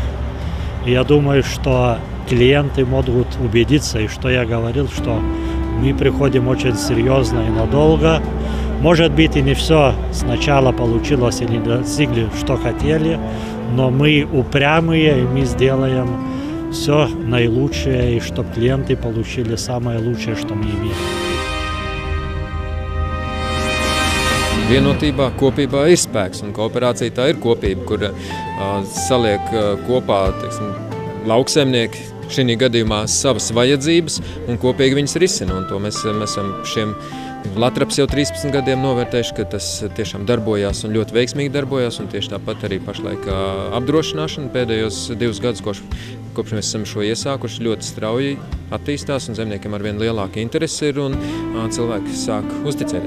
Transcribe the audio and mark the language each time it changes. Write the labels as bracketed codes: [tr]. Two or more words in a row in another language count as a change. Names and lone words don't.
[ru] И я думаю, что клиенты могут убедиться, и что я говорил, что мы приходим очень серьезно и надолго. Может быть, и не все сначала получилось или достигли, что хотели, но мы упрямые, и мы сделаем все наилучшее, и чтобы клиенты получили самое лучшее, что мы имеем. [lv] Vienotībā, kopībā ir spēks, un kooperācija tā ir kopība, kur saliek kopā, teiksim, lauksaimnieki, šī gadījumā savas vajadzības un kopīgi viņas risina. Un to mēs esam šiem Latraps jau 13 gadiem novērtējuši, ka tas tiešām darbojās un ļoti veiksmīgi darbojās, un tieši tāpat arī pašlaik apdrošināšana pēdējos 2 gadus, kopš mēs esam šo iesākuši, ļoti strauji attīstās, un zemniekiem arvien lielāka interese ir, un cilvēki sāk uzticēties.